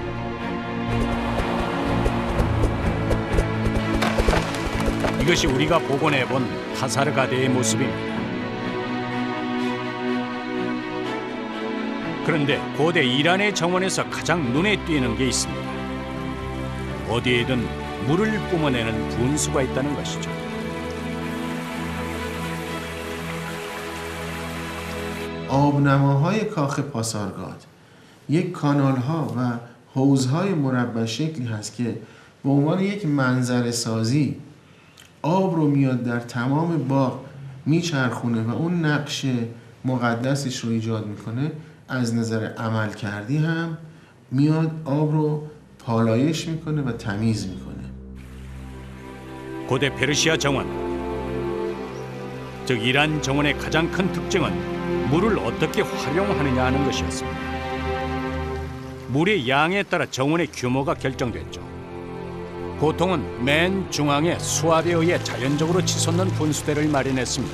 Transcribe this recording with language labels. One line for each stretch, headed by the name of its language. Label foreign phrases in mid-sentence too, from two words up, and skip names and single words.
Korean: 이것이 우리가 복원해본 타사르가데의 모습입니다. 그런데 고대 이란의 정원에서 가장 눈에 띄는 게 있습니다. 어디에든 물을 뿜어내는 분수가 있다는 것이죠.
Persian: آبنماهای کاخ پاسارگاد یک کانال‌ها و حوض‌های مربع شکلی هست که به عنوان یک منظره سازی آب رو میاد در تمام باغ میچرخونه و اون نقش مقدسش رو ایجاد میکنه. از نظر عمل کردی هم میاد آب رو پالایش میکنه و تمیز میکنه.
Korean: 고대 페르시아 정원, 즉 이란 정원의 가장 큰 특징은 물을 어떻게 활용하느냐 하는 것이었습니다. 물의 양에 따라 정원의 규모가 결정됐죠. 보통은 맨 중앙에 수압에 의해 자연적으로 치솟는 분수대를 마련했습니다.